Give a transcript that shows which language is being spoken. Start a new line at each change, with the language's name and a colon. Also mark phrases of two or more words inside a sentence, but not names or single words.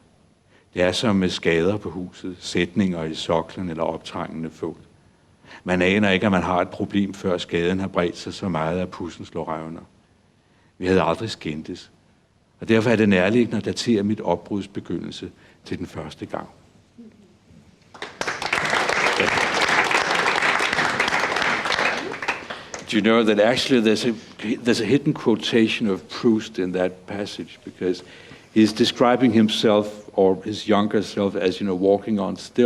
Danish: Det er som med skader på huset, sætninger i soklen eller optrængende fugt. Man aner ikke, at man har et problem, før skaden har bredt sig så meget, at pudsen slår revner. Vi havde aldrig skændtes, og derfor er det nærliggende at datere mit opbruds begyndelse til den første gang.
English: Do you know that actually there's a hidden quotation of Proust in that passage, because he's describing himself or his younger self as, walking on stilts.